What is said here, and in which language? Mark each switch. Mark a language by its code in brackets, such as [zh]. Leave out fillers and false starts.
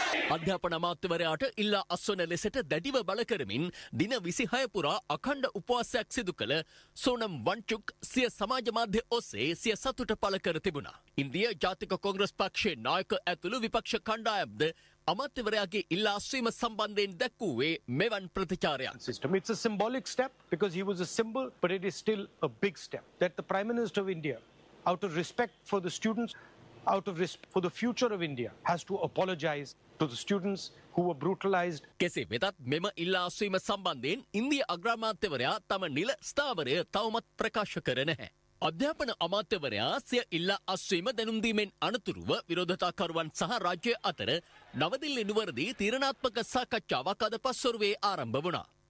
[si] අධ්‍යාපන අමාත්‍යවරයාට ඉල්ලා අස්වන ලෙසට දැඩිව බල කරමින් දින 26 පුරා අඛණ්ඩ උපවාසයක් සිදු කළ සෝනම් වන්චුක් සිය සමාජ මාධ්‍ය ඔස්සේ සිය සතුට පළ කර තිබුණා. ඉන්දිය ජාතික කොංග්‍රස් පක්ෂයේ නායක ඇතුළු විපක්ෂ කණ්ඩායම්ද අමාත්‍යවරයාගේ ඉල්ලා අස්වීම සම්බන්ධයෙන් දැක්වුවේ මෙවන් ප්‍රතිචාරයක්. [en] System it's a symbolic step because he was a symbol, but it is still a big step that the Prime Minister of India, out of respect for the students, out of respect for the future of India, has to apologize to the students who were brutalized. [si] කෙසේ වෙතත් මෙම ඉල්ලා අස්වීම සම්බන්ධයෙන් ඉන්දිය අග්‍රාමාත්‍යවරයා තම නිල ස්ථාවරය තවමත් ප්‍රකාශ කර නැහැ. අධ්‍යාපන අමාත්‍යවරයා සිය ඉල්ලා අස්වීම දැනුම් දීමෙන් අනතුරුව විරෝධතාකරුවන් සහ රාජ්‍ය අතර නවදිල්ලි නුවරදී තීරණාත්මක සාකච්ඡාවක් අද පස්වරුවේ ආරම්භ වුණා.